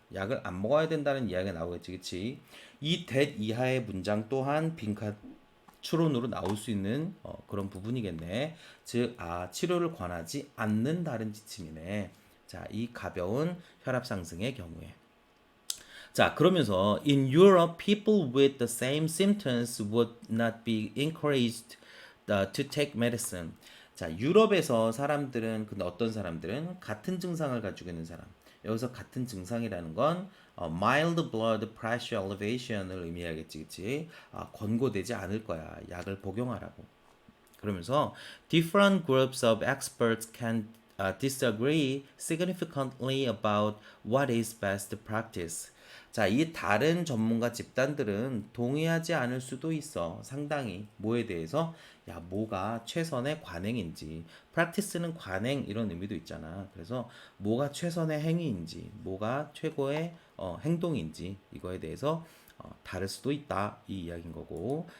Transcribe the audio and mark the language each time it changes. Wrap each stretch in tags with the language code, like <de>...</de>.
<ko>약을 안 먹어야 된다는 이야기가 나오겠지, 그치? 이 that 이하의 문장 또한 빈칸 추론으로 나올 수 있는 그런 부분이겠네. 즉, 치료를 권하지 않는 다른 지침이네. 자, 이 가벼운 혈압 상승의 경우에. 자, 그러면서</ko> <en>in Europe, people with the same symptoms would not be encouraged to take medicine.</en> <ko>자, 유럽에서 사람들은 근데 어떤 사람들은 같은 증상을 가지고 있는 사람. 여기서 같은 증상이라는 건</ko> <en>mild blood pressure elevation</en> <ko>을 의미하겠지, 그치? 권고되지 않을 거야. 약을 복용하라고. 그러면서</ko> <en>different groups of experts can disagree significantly about what is best practice.</en> <ko>자, 이 다른 전문가 집단들은 동의하지 않을 수도 있어. 상당히 뭐에 대해서 야, 뭐가 최선의 관행인지. practice는 관행 이런 의미도 있잖아. 그래서 뭐가 최선의 행위인지, 뭐가 최고의 행동인지 이거에 대해서 다를 수도 있다. 이 이야기인 거고.</ko>